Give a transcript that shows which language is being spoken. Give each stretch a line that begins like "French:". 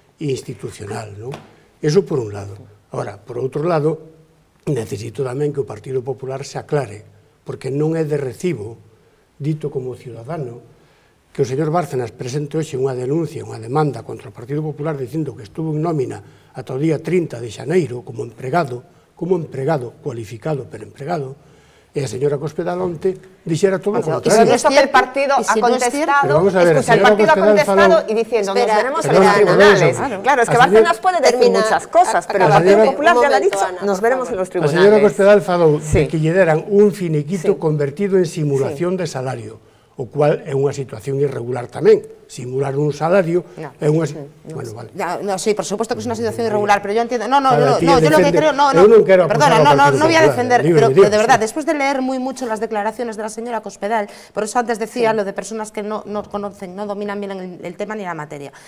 Galician: institucional, non? Eso por un lado. Ahora, por outro lado, necesito tamén que o Partido Popular se aclare, porque non é de recibo, dito como ciudadano, que o señor Bárcenas presente hoxe unha denuncia, unha demanda contra o Partido Popular dicindo que estuvo en nómina ata o día 30 de xaneiro como empregado cualificado pero empregado, e a señora Cospedal onte dixera todo o contrario.
Spanish: Y si el partido ha contestado, escucha, el partido ha contestado y diciendo, nos veremos en los tribunales. Claro, es que Bárcenas puede decir muchas cosas, pero el Partido Popular ya lo ha dicho, nos veremos en los tribunales.
Galician: A señora Cospedal falou de que lle deran un finiquito convertido en simulación de salario, o cual é unha situación irregular tamén. Simular un salario é unha... Bueno, vale.
Spanish: No, sí, por supuesto que es una situación irregular, pero yo entiendo... No, yo lo que creo... Perdona, no voy a defender, pero de verdad, después de leer muy mucho las declaraciones de la señora Cospedal, por eso antes decía lo de personas que no conocen, no dominan bien el tema ni la materia.